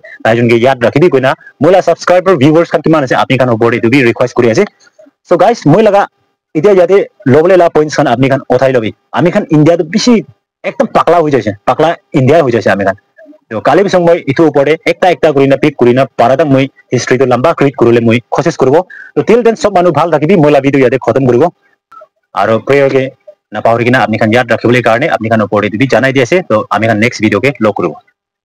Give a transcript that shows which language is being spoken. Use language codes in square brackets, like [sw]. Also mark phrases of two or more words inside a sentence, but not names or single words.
[nag] taijon ke yad rakhibi koina moila [en] subscriber viewers [nag] kan kiman ase apni kan opor de bi request kori ase [en] so guys [nag] moi laga eta jate lobole la points kan apni kan othai lobi ami kan India to bishi ekdom pakla hoi jaise pakla India hoi jaise ami kan to kali bisong moi itu opore ekta kurina pick kurina parada moi history to lamba create kurule moi kosis korbo to [en] till then [nag] sob manu bhal thakibi moila video yate khatam koribo aru prayer ke na pahori kina apni kan yad rakhibole karone apni kan opor de bi janai diase to ami kan [en] next video [nag] ke log koribo